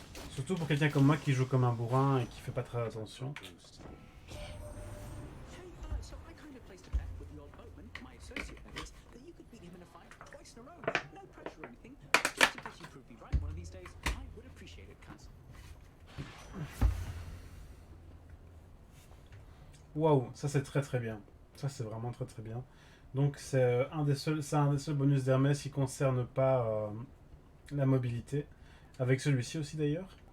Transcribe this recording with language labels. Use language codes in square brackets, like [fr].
[fr] Surtout pour quelqu'un comme moi qui joue comme un bourrin et qui fait pas très attention. [en] Boost. So I kind of placed a bet with the old boatman, my associate that is, that you could beat him in a fight twice in a row. No pressure or anything. Just in case you prove me right one of these days, I would appreciate it, Kaz. [fr] Waouh, ça c'est très très bien. Ça c'est vraiment très très bien. Donc c'est un des seuls bonus d'Hermès qui concerne pas la mobilité. Avec celui-ci aussi d'ailleurs.